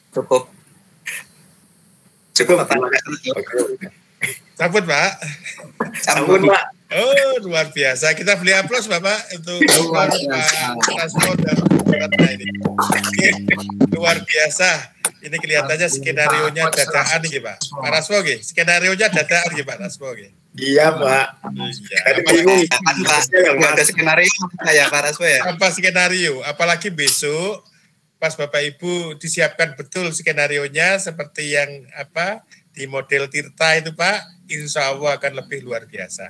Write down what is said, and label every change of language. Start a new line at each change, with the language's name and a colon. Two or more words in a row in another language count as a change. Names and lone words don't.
Indonesian: Cukup. Cukup. Sambut Pak. Sambut Pak. Oh luar biasa. Kita beli aplaus Bapak untuk Pak Rasmo dan Ratna ini. Oke, luar biasa. Ini kelihatannya skenario-nya dadaan nih Pak. Pak Rasmo nggih, skenario-nya dadaan nggih Pak Rasmo nggih. Iya Pak. Iya. Tadi bingung. Ada skenario ya Pak Rasmo ya. Apa skenario? Apalagi besok pas Bapak Ibu disiapkan betul skenarionya seperti yang di model Tirta itu Pak,
Arabic: إن شاء الله
Indonesian: akan lebih luar biasa.